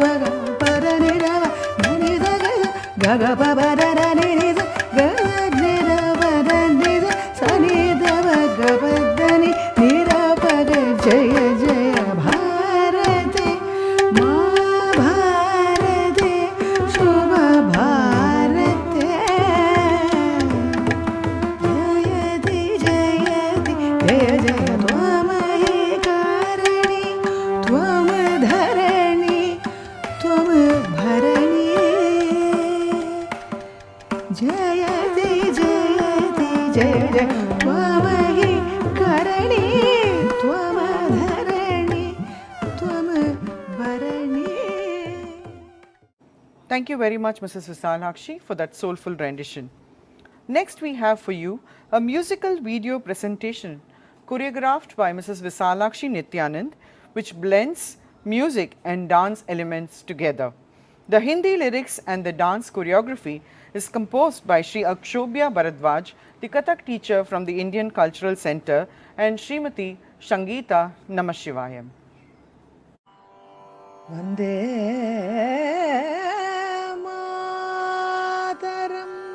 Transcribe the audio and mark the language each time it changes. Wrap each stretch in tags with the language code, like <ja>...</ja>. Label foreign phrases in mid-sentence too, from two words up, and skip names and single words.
<sa>ಗ ಪ ರ ನಿ ರ ವ ನಿ ದ ಗ ಗ ಗ ಪ ಪ ರ ರ ನಿ ನಿ ದ ಗ ನಿ ರ ಪ ರ ನಿ ದ ಸ ನಿ ದ ವ ಗ ಪ ದ ನಿ ನಿ ರ ಪ ಗ ಜಯ ಜಯ ಭಾರತಿ ಮಾ ಭಾರತಿ ಶುಭ ಭಾರತೆ ಜಯತಿ ಜಯತಿ ಜಯ ಜಯ ತ್ವಮಯಿ ಕಾರಣಿ ತ್ವಂ ಧರಣಿ ತ್ವಂ ಭರಣಿ जयति जयति जय जय त्वमहि करणि त्वमधरणि त्वं भरणि.</sa> <en>Thank you very much, Mrs. Visalakshi, for that soulful rendition. Next, we have for you a musical video presentation choreographed by Mrs. Visalakshi Nityanand, which blends music and dance elements together. The Hindi lyrics and the dance choreography is composed by Sri Akshobhya Bharadwaj, the Kathak teacher from the Indian Cultural Center, and Srimati Sangeeta Namashivayam.</en> <sa>वन्दे मातरं</sa>